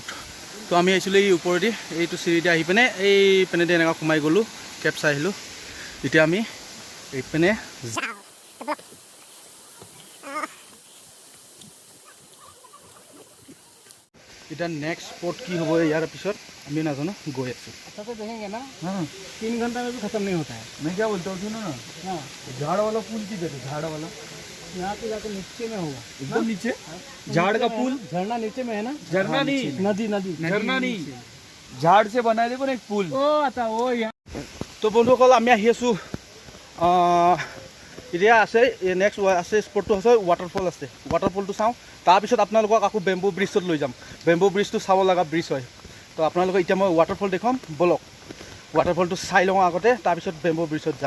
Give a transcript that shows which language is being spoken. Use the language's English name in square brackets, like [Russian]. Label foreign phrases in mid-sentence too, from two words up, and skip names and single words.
[Assamese] তো আমি আহিছিলোঁ এই ওপৰেদি, এইটো চিৰিদি আহি পিনে এই পিনেদি এনেকুৱা সোমাই গ'লোঁ, কেপ চাই আহিলোঁ। এতিয়া আমি এইপিনে এতিয়া [English] next spot [Assamese] কি হ'ব ইয়াৰ পিছত আমি নাজানো, গৈ আছোঁ। [Hindi] अच्छा से देखेंगे ना, 3 घंटा में भी खत्म नहीं होता है। मैं क्या बोलता हूँ सुनो ना, हाँ, झाड़ वाला पुल किधर है? झाड़ वाला यहाँ पे जाके नीचे में होगा। एकदम नीचे झाड़ का पुल। झरना नीचे में है ना? झरना नहीं, नदी झरना नहीं, झाड़ से बनाए देखो ना एक पुल। ओ आता वो यहाँ [Assamese] তো বন্ধুসকল আমি আহি আছোঁ। এতিয়া আছে নেক্সট আছে স্পটটো আছে ৱাটাৰফল আছে। ৱাটাৰফলটো চাওঁ, তাৰপিছত আপোনালোকক আকৌ [English] bamboo bridgeত [Assamese] লৈ যাম। [English] bamboo bridgeটো [Assamese] চাব লগা ব্ৰিজ হয়। তো আপোনালোকক এতিয়া মই ৱাটাৰফল দেখুৱাম বলক। ৱাটাৰফলটো চাই লওঁ আগতে, তাৰপিছত [English] bamboo bridgeত [Assamese] যাম।